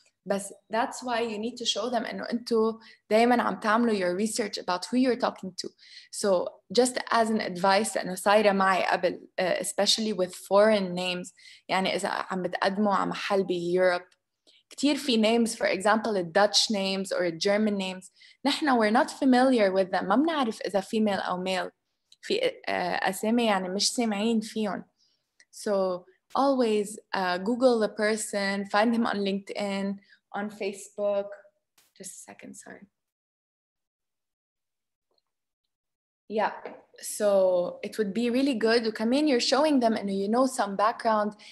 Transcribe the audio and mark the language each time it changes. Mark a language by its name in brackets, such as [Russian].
[English] But that's why you need to show them [Arabic] إنه أنتوا دايماً عم تعملوا [English] your research about who you're talking to. So just as an advice [Arabic] لأنه صايرة معي قبل, [English] especially with foreign names, [Arabic] يعني إذا عم بتقدموا على محل بيوروب, كتير في [English] names, for example, the Dutch names or German names, [Arabic] نحن [English] we're not familiar with them. [Arabic] ما بنعرف إذا [English] female [Arabic] أو [English] male. [Arabic] في أسامي يعني مش سامعين فيهم. [English] So always Google the person, find him on LinkedIn, on Facebook. Just a second, sorry. Yeah, so it would be really good. [Arabic] وكمان [English] you're showing them and you know some background.